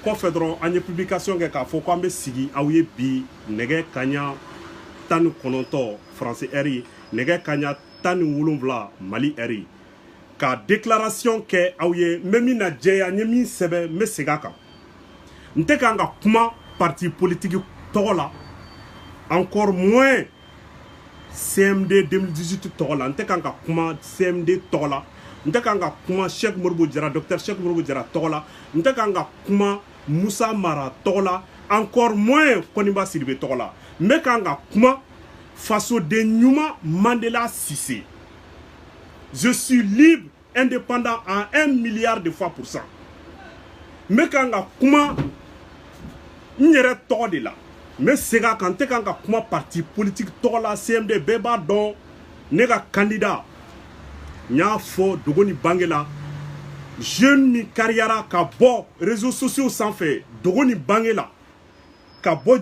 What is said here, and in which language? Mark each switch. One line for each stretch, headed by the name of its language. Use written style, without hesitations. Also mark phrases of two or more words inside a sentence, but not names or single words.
Bambara: kɔfɛ dɔrɔn an ye publication kɛ k'a fɔ ko an bɛ sigi aw ye bi nɛgɛ kaɲa tan ni kɔnɔntɔ
French: français heure
Bambara: ye nɛgɛ kaɲa tan ni wolonwula mali heure ye ka déclaration kɛ aw ye n bɛ min na jɛya n ye min sɛbɛn n bɛ segin a kan n tɛ kan ka kuma
French: parti politique
Bambara: tɔgɔ la
French: encore moins
Bambara: CMD 2018 tɔgɔ la n tɛ kan ka kuma CMD tɔgɔ la n tɛ kan ka kuma Cheikh Modibo Diarra docteur Cheikh Modibo Diarra tɔgɔ la n tɛ kan ka kuma Moussa Mara tɔgɔ la
French: encore moins
Bambara: Koniba Sidibé tɔgɔ la n bɛ kan ka kuma fasoden ɲuman Mandela Cissé.
French: Je suis libre indépendant à 1 milliard de fois %.
Bambara: n bɛ kan ka kuma n yɛrɛ tɔgɔ de la n bɛ segin a kan n tɛ kan ka kuma
French: parti politique
Bambara: tɔgɔ la CMD bɛɛ b'a dɔn ne ka candidat n y'a fɔ Dogoni Bange la jeune min kariyara ka bɔ
French: réseaux sociaux
Bambara: sanfɛ Dogoni Bange la ka bɔ